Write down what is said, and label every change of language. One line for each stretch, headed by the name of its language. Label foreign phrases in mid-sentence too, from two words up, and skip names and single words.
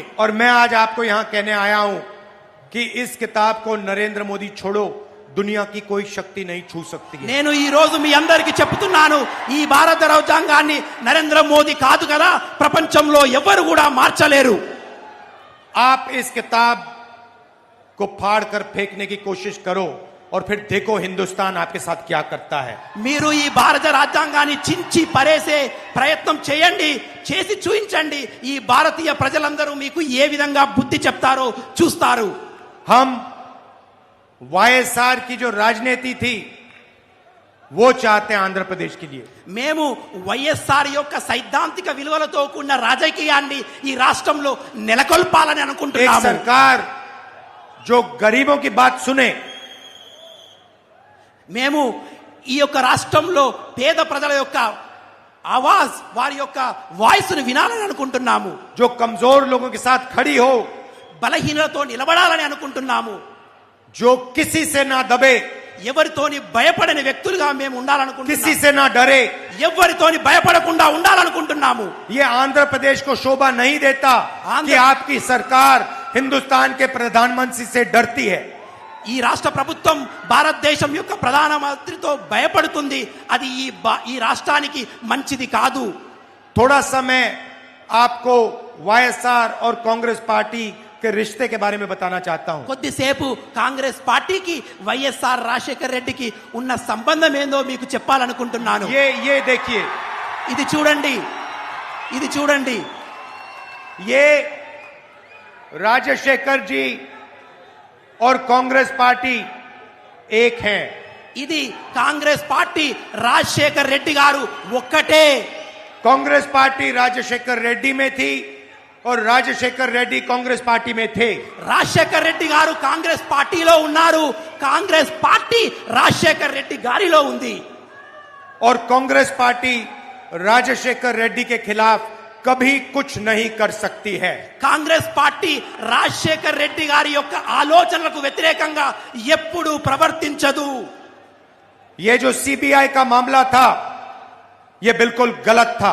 Hindi: और मैं आज आपको यहां कहने आया हूं कि इस किताब को नरेंद्र मोदी छोड़ो, दुनिया की कोई शक्ति नहीं छू सकती है।
Telugu: నేను ఈ రోజు మీ అందరికీ చెప్తున్నాను ఈ భారత రాజ్యాంగాన్ని నరేంద్ర మోదీ కాదు కదా ప్రపంచంలో ఎవరు కూడా మార్చలేరు.
Hindi: आप इस किताब को फाड़ कर फेंकने की कोशिश करो और फिर देखो हिंदुस्तान आपके साथ क्या करता है।
Telugu: మీరు ఈ భారత రాజ్యాంగాన్ని చించి పరేసే ప్రయత్నం చేయండి, చేసి చూపించండి. ఈ భారతీయ ప్రజలందరూ మీకు ఏ విధంగా బుద్ధి చెప్తారో చూస్తారు.
Hindi: हम वाईएसआर की जो राजनीति थी वो चाहते हैं आंध्र प्रदेश के लिए।
Telugu: మేము వైఎస్ఆర్ యొక్క సైద్ధాంతిక విలువలతో కూడిన రాజకీయాన్ని ఈ రాష్ట్రంలో నెలకొల్పాలని एक అనుకుంటున్నాము.
Hindi: सरकार जो गरीबों की बात सुने,
Telugu: మేము ఈ యొక్క రాష్ట్రంలో పేద ప్రజల యొక్క ఆవాజ్ వారి యొక్క వాయిస్ ను వినాలని అనుకుంటున్నాము.
Hindi: जो कमजोर लोगों के साथ खड़ी हो,
Telugu: బలహీనలతో నిలబడాలని అనుకుంటున్నాము.
Hindi: जो किसी से ना दबे,
Telugu: ఎవరితోని భయపడని వ్యక్తులుగా మేము किसी ఉండాలనుకుంటున్నాము.
Hindi: से ना डरे.
Telugu: ఎవరితోని భయపడకుండా ఉండాలనుకుంటున్నాము.
Hindi: ये आंध्र प्रदेश को शोभा नहीं देता कि आपकी सरकार हिंदुस्तान के प्रधानमंत्री से डरती है.
Telugu: ఈ రాష్ట్ర ప్రభుత్వం భారతదేశం యొక్క ప్రధానమంత్రితో భయపడుతుంది. అది ఈ రాష్ట్రానికి మంచిది కాదు.
Hindi: थोड़ा समय आपको वाईएसआर और कांग्रेस पार्टी के रिश्ते के बारे में बताना चाहता हूं.
Telugu: కొద్దిసేపు కాంగ్రెస్ పార్టీకి వైఎస్ఆర్ రాజశేఖర్ రెడ్డికి ఉన్న సంబంధం ఏందో మీకు చెప్పాలనుకుంటున్నాను.
Hindi: ये देखिए,
Telugu: ఇది చూడండి, ఇది చూడండి.
Hindi: ये राजशेखर जी और कांग्रेस पार्टी एक हैं.
Telugu: ఇది కాంగ్రెస్ పార్టీ రాజశేఖర్ రెడ్డి గారు ఒక్కటే.
Hindi: कांग्रेस पार्टी राजशेखर रेड्डी में थी और राजशेखर रेड्डी कांग्रेस पार्टी में थे.
Telugu: రాజశేఖర్ రెడ్డి గారు కాంగ్రెస్ పార్టీలో ఉన్నారు, కాంగ్రెస్ పార్టీ రాజశేఖర్ రెడ్డి గారిలో ఉంది.
Hindi: और कांग्रेस पार्टी राजशेखर रेड्डी के खिलाफ कभी कुछ नहीं कर सकती है.
Telugu: కాంగ్రెస్ పార్టీ రాజశేఖర్ రెడ్డి గారి యొక్క ఆలోచనలకు వ్యతిరేకంగా ఎప్పుడూ ప్రవర్తించదు.
Hindi: ये जो सीबीआई का मामला था, ये बिल्कुल गलत था.